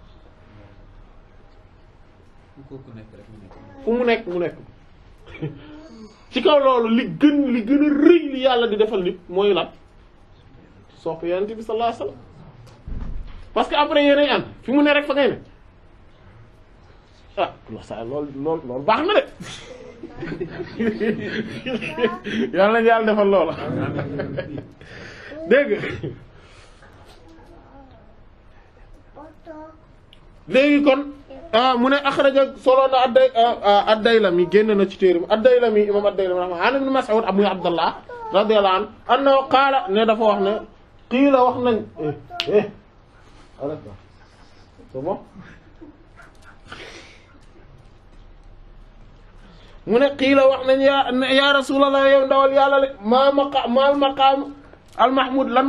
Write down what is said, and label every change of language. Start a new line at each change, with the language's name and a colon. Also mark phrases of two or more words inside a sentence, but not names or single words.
Wolof: fu mu nekk mu nekk ci kaw loolu li gën a rëy li yàlla di defal nit mooy lan sopp yonent bi
Arabic: صلى الله عليه وسلم
French: parce que après
Wolof: yéenay ànd fi mu ne rek fa ngay ne ah loolu baax na de yàlla na yàlla defal loola dégg léegi kon mu ne axraja solo na ad-Daylami génn na ci téeram ad-Daylami imam ad-Daylami rahma an ibn Mas'ud abu Abdallah
Arabic: رضي الله عنه أنه قال
Wolof: ne dafa wax ne qiila wax nañ
French: c'est bon
Wolof: mu ne qiila wax nañ
Arabic: يا رسول الله
Wolof: yow ndawal yàlla le
Arabic: ما المقام المحمود
Wolof: lan